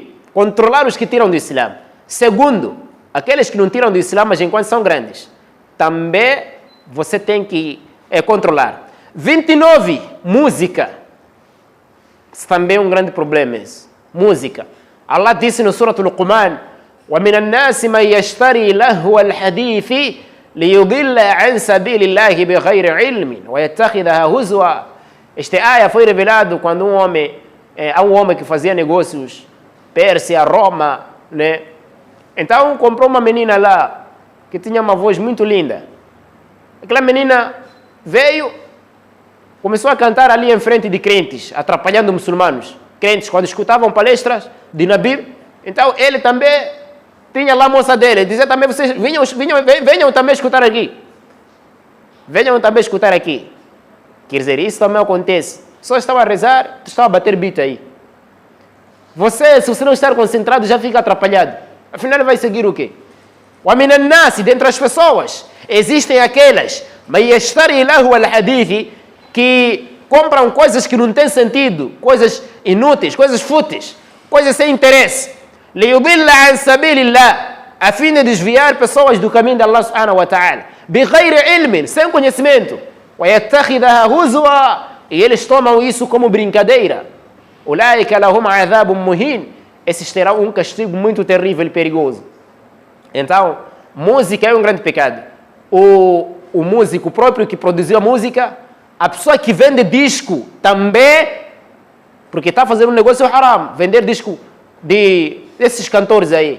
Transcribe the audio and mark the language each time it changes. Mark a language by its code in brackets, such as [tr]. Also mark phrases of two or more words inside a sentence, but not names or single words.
[pt] Controlar os que tiram do Islã. Segundo, aqueles que não tiram do Islã, mas enquanto são grandes. Também você tem que controlar. 29, música. Isso também é um grande problema. Música. Allah disse no Surah Al-Luqman, [ar] وَمِنَ النَّاسِ مَنْ يَشْتَرِي لَهْوَ الْحَدِيثِ لِيُضِلَّ عَنْ سَبِيلِ اللَّهِ بِغَيْرِ عِلْمٍ وَيَتَّخِذَهَا هُزُوًا. [pt] Esta áia foi revelado quando há um homem que fazia negócios, Pérsia, Roma, né? Então comprou uma menina lá, que tinha uma voz muito linda. Aquela menina veio, começou a cantar ali em frente de crentes, atrapalhando muçulmanos. Crentes, quando escutavam palestras de Nabi, então ele também tinha lá a moça dele, dizia também, vocês venham também escutar aqui. Venham também escutar aqui. Quer dizer, isso também acontece. Só estava a rezar, estava a bater beat aí. Você, se você não estar concentrado, já fica atrapalhado. Afinal, vai seguir o quê? [ar] وَمِنَ النَّاسِ, [pt] dentre as pessoas, existem aquelas [ar] مَنْ يَشْتَرِي لَهْوَ الْحَدِيثِ [pt] que compram coisas que não têm sentido, coisas inúteis, coisas fúteis, coisas sem interesse. [ar] لِيُضِلَّ عَنْ سَبِيلِ اللَّهِ, [pt] a fim de desviar pessoas do caminho de [ar] الله سبحانه وتعالى. بِغَيْرِ عِلْمٍ, [pt] sem conhecimento. [ar] وَيَتَّخِذَهَا هُزُوًا, [pt] e eles tomam isso como brincadeira. [ar] أُولَٰئِكَ لَهُمْ عَذَابٌ مُهِينٌ, [pt] esses terão um castigo muito terrível e perigoso. Então, música é um grande pecado. O músico próprio que produziu a música, a pessoa que vende disco também, porque está fazendo um negócio haram, vender disco desses cantores aí.